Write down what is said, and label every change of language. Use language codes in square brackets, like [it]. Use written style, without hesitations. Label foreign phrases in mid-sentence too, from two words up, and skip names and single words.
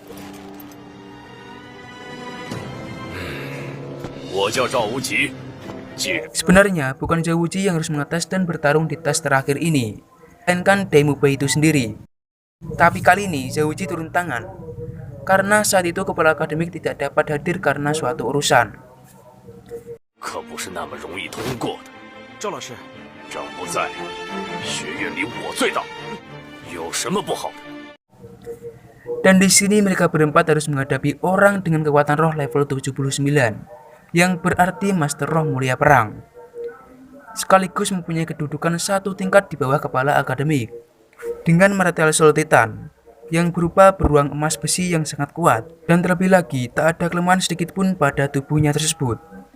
[id] Sebenarnya bukan Zhao Wuji yang harus mengetes dan bertarung di tes terakhir ini, melainkan Daimon Bai itu sendiri. Tapi kali ini Zhouji turun tangan, karena saat itu kepala akademik tidak dapat hadir karena suatu urusan. [zh] 可不是那么容易通过的。赵老师，长不在，学院里我最大，有什么不好的？ [id] Dan di sini mereka berempat harus menghadapi orang dengan kekuatan roh level 79, yang berarti Master Roh Mulia Perang. Sekaligus mempunyai kedudukan satu tingkat di bawah kepala akademik, dengan [en] Martial Soul [id] Titan, yang berupa beruang emas besi yang sangat kuat, dan terlebih lagi tak ada kelemahan sedikit pun pada tubuhnya tersebut.